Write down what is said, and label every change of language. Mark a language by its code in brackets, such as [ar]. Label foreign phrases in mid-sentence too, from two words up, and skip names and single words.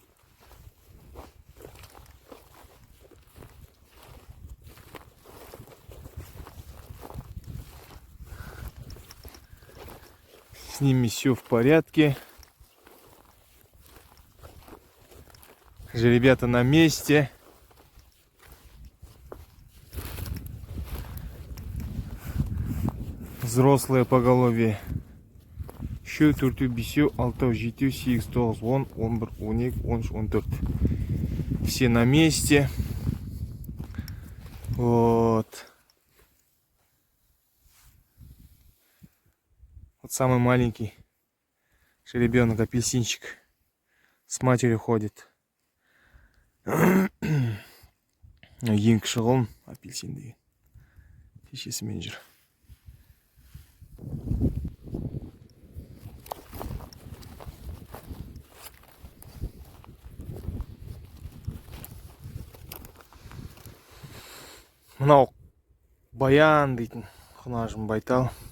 [ru] С ними все в порядке. Ребята на месте. Взрослые поголовье. [kk] Еще төртеу, бесеу, алтау, жетеу, 8, 9, 10, 11, 12, 13, 14. [ru] Все на месте. Вот. Вот самый маленький жеребенок, апельсинчик, с матерью ходит. [kk] Ең кіші ғылым апельсин деген. Шешесімен жүр. Мынау Баян дейтін құнажым Байтал.